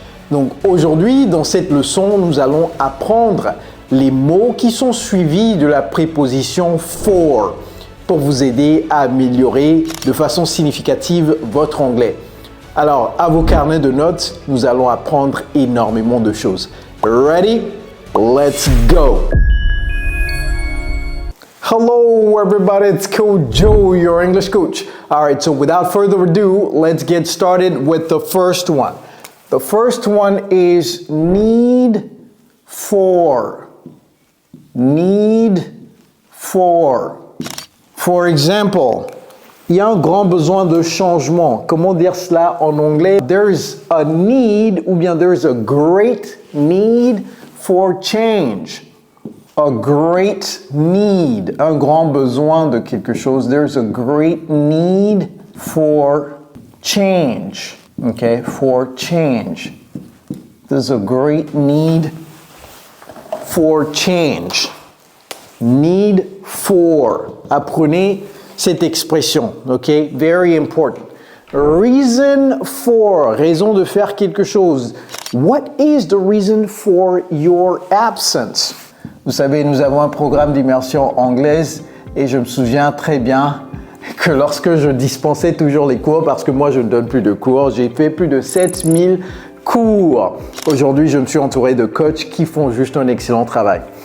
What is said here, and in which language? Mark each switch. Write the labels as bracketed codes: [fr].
[fr] Donc aujourd'hui, dans cette leçon, nous allons apprendre les mots qui sont suivis de la préposition for pour vous aider à améliorer de façon significative votre anglais. Alors, à vos carnets de notes, nous allons apprendre énormément de choses. [en] Ready? Let's go! Hello everybody, it's Coach Joe, your English coach. Alright, so without further ado, let's get started with the first one. The first one is need for. Need for. For example, [fr] il y a un grand besoin de changement. Comment dire cela en anglais? [en] There's a need [fr] ou bien [en] there's a great need for change. A great need, [fr] un grand besoin de quelque chose. [en] There's a great need for change. Okay, for change. There's a great need for change. Need for. [fr] Apprenez cette expression. [en] Okay, very important. Reason for, [fr] raison de faire quelque chose. [en] What is the reason for your absence? [fr] Vous savez, nous avons un programme d'immersion anglaise et je me souviens très bien que lorsque je dispensais toujours les cours, parce que moi je ne donne plus de cours, j'ai fait plus de 7000 cours. Aujourd'hui, je me suis entouré de coachs qui font juste un excellent travail.